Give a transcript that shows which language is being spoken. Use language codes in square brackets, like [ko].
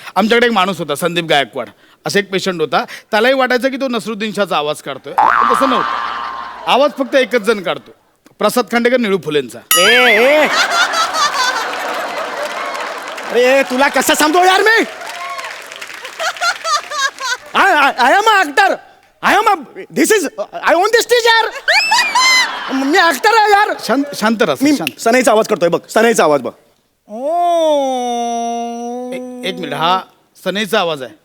[mr] आमच्याकडे एक माणूस होता संदीप गायकवाड, असा एक पेशंट होता. त्यालाही वाटायचं की तो नसरुद्दीन शाहचा आवाज काढतोय, पण तसं नव्हतं. आवाज फक्त एकच जण काढतो, प्रसाद खांडेकर निळू फुलेंचा. ए अरे तुला कसं सांगतो यार मी? [en] I am actor. I am this is I own this stage यार. [mr] मी ऍक्टर आहे यार. शांत राहा मी शांत. सनईचा आवाज करतोय बघ, सनईचा आवाज बघ. एक मिनिट, हा सनईचा आवाज आहे?